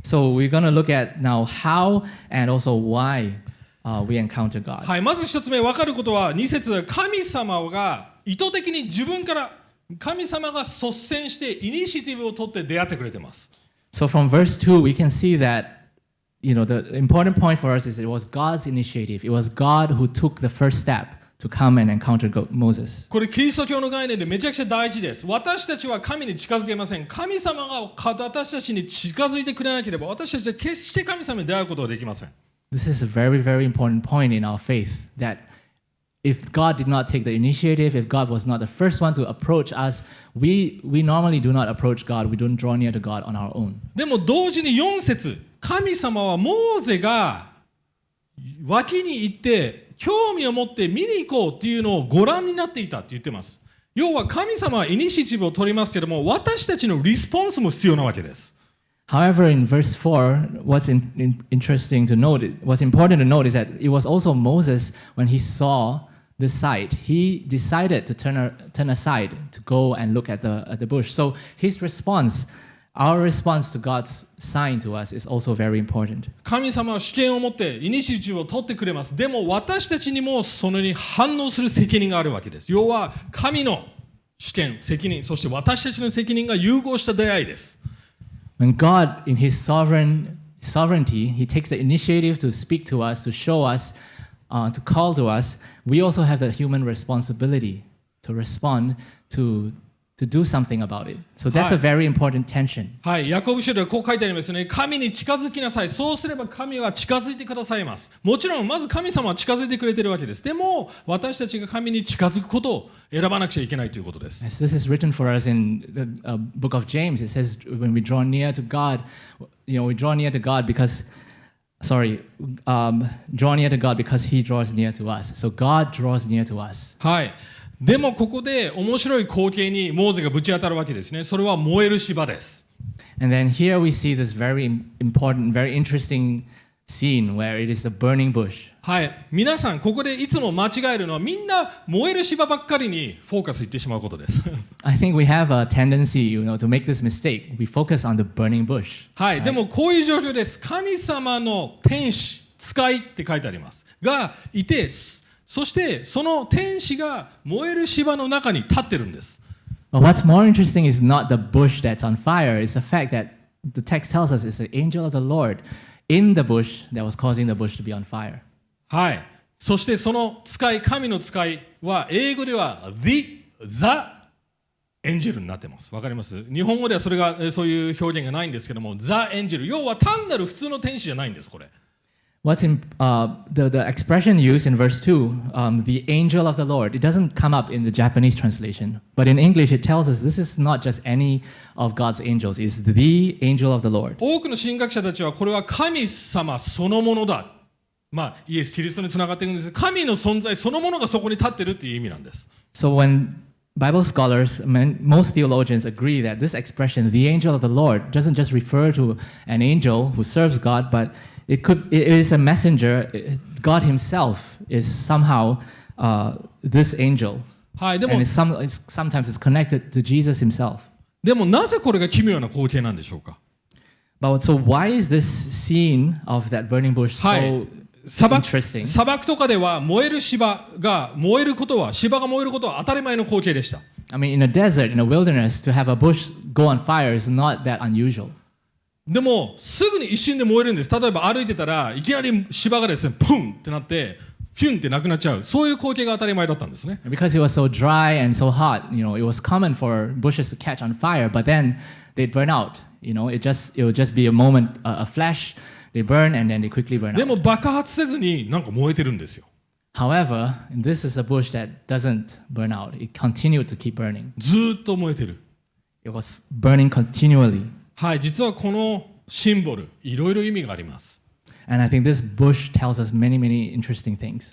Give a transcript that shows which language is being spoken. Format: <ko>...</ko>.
<en>So we're going to look at now how and also why we encounter God.</en> <ja>はい、まず一つ目分かることは、2節、神様が意図的に自分から神様が率先してイニシアティブを取って出会ってくれています。</ja> <en>So from verse 2 we can see that the important point for us is it was God's initiative. It was God who took the first step to come and encounter Moses.</en> <ja>これキリスト教の概念でめちゃくちゃ大事です。私たちは神に近づけません。神様が私たちに近づいてくれなければ私たちは決して神様に出会うことはできません。</ja> <en>This is a very, very important point in our faith that if God did not take the initiative, if God was not the first one to approach us, we normally do not approach God. We don't draw near to God on our own.</en> <ja>でも同時に4節、神様はモーゼが脇に行って興味を持って見に行こうっていうのをご覧になっていたって言ってます。要は神様はイニシアティブを取りますけども、私たちのリスポンスも必要なわけです。</ja> <en>However, in verse 4, what's interesting to note, what's important to note is that it was also Moses, when he saw the sight, he decided to turn aside to go and look at the bush. So his response, our response to God's sign to us is also very important.</en> <ja>神様は主権を持ってイニシアティブを取ってくれます。でも私たちにもそれに反応する責任があるわけです。要は神の主権、責任、そして私たちの責任が融合した出会いです。</ja> <en>When God, in His sovereignty, He takes the initiative to speak to us, to show us, to call to us. We also have the human responsibility to respond, to do something about it. So that's a very important tension.</en> <ja>はい、ヤコブ書ではこう書いてありますよね。神に近づきなさい。そうすれば神は近づいてくださいます。もちろんまず神様は近づいてくれているわけです。でも私たちが神に近づくことを選ばなくちゃいけないということです。</ja> <en>As this is written for us in the book of James, it says when we draw near to God, we draw near to God because, draw near to God because He draws near to us. So God draws near to us.</en> <ja>はい。でもここで面白い光景にモーゼがぶち当たるわけですね。それは燃える芝です。</ja> <en>And then here we see this very important, very interesting scene where it is a burning bush.</en> <ja>はい。皆さんここでいつも間違えるのはみんな燃える芝ばっかりにフォーカスいってしまうことです。</ja> <en>I think we have a tendency, to make this mistake. We focus on the burning bush.</en> <ja>はい。でもこういう状況です。神様の天使、使いって書いてあります。がいて、そしてその天使が燃える芝の中に立ってるんです。</ja> <en>But what's more interesting is not the bush that's on fire. It's the fact that the text tells us it's the angel of the Lord in the bush that was causing the bush to be on fire.</en> <ja>はい。そしてその使い、神の使いは英語では</ja> <en>the angel</en> <ja>になってます。わかります？日本語ではそういう表現がないんですけども、</ja> <en>the angel。</en> <ja>要は単なる普通の天使じゃないんです、これ。</ja> <en>What's in the expression used in verse 2, the angel of the Lord, it doesn't come up in the Japanese translation. But in English, it tells us this is not just any of God's angels. It's the angel of the Lord.</en> <ja>多くの神学者たちはこれは神様そのものだ。イエス・キリストにつながっていくんです。神の存在そのものがそこに立ってるっていう意味なんです。</ja> <en>So when Bible scholars, most theologians agree that this expression, the angel of the Lord, doesn't just refer to an angel who serves God, but it is a messenger. God Himself is somehow this angel.</en> <ja>はい、でも</ja> <en>and sometimes it's connected to Jesus Himself.</en> <ja>でもなぜこれが奇妙な光景なんでしょうか。</ja> <en>But so why is this scene of that burning bush so interesting?</en> <ja>砂漠とかでは燃える芝が燃えることは当たり前の光景でした。</ja> <en>I mean, in a desert, in a wilderness, to have a bush go on fire is not that unusual.</en> <ja>でもすぐに一瞬で燃えるんです。例えば歩いてたらいきなり芝がですね、プンってなってフュンってなくなっちゃう。そういう光景が当たり前だったんですね。</ja> <en>Because it was so dry and so hot, it was common for bushes to catch on fire, but then they'd burn out. It would just be a moment, a flash. They burn and then they quickly burn out.</en> <ja>でも爆発せずになんか燃えてるんですよ。</ja> <en>However, this is a bush that doesn't burn out. It continued to keep burning.</en> <ja>ずーっと燃えてる。</ja> <en>It was burning continually.</en> <ja>はい、実はこのシンボル、いろいろ意味があります。</ja> <en>And I think this bush tells us many, many interesting things.</en>